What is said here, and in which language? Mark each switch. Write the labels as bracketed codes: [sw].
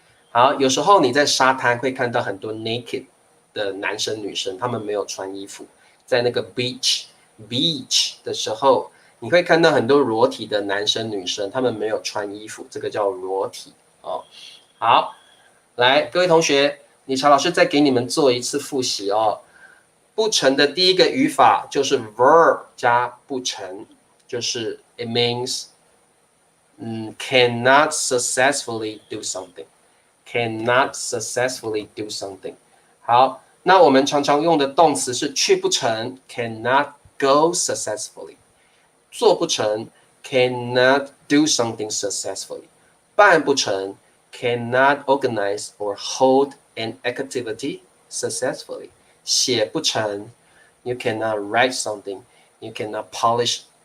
[zh] 好，有时候你在沙滩会看到很多 naked 的男生女生，他们没有穿衣服，在那个 beach 的时候，你会看到很多裸体的男生女生，他们没有穿衣服，这个叫裸体哦。好，来，各位同学，李朝老师再给你们做一次复习哦。不成的第一个语法就是 verb 加不成，就是 [en] it means cannot successfully do something. Cannot successfully do something. [zh] 好，那我们常常用的动词是去不成 [en] cannot go successfully. [zh] 做不成 [en] cannot do something successfully. [zh] 办不成 [en] cannot organize or hold an activity successfully. [zh] 写不成 [en] you cannot write something. You cannot publish.